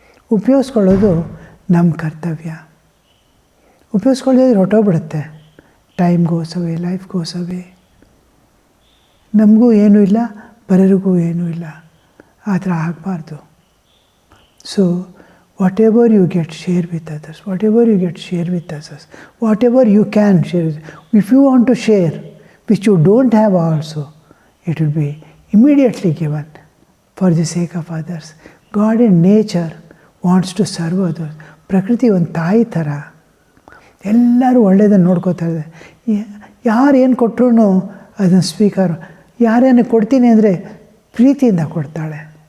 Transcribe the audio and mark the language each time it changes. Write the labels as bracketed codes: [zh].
[kn] ಉಪಯೋಗಿಸ್ಕೊಳ್ಳೋದು ನಮ್ಮ ಕರ್ತವ್ಯ. ಉಪಯೋಗಿಸ್ಕೊಳ್ಳೋದ್ರೆ ಹೊರಟೋಗ್ಬಿಡುತ್ತೆ. [en] Time goes away, life goes away. [kn] ನಮಗೂ ಏನೂ ಇಲ್ಲ, ಪರರಿಗೂ ಏನೂ ಇಲ್ಲ. ಆ ಥರ ಆಗಬಾರ್ದು. So [en] whatever you get, share with others. Whatever you get, share with others. Whatever you can, share. If you want to share, which you don't have also, it will be immediately given for the sake of others. God in nature wants to serve others. [kn] ಪ್ರಕೃತಿ ಒಂದು ತಾಯಿ ಥರ ಎಲ್ಲರೂ ಒಳ್ಳೆಯದನ್ನು ನೋಡ್ಕೋತಾ ಇದೆ. ಯಾರು ಏನು ಕೊಟ್ಟರು ಅದನ್ನು ಸ್ವೀಕಾರ, ಯಾರೇನು ಕೊಡ್ತೀನಿ ಅಂದರೆ ಪ್ರೀತಿಯಿಂದ ಕೊಡ್ತಾಳೆ.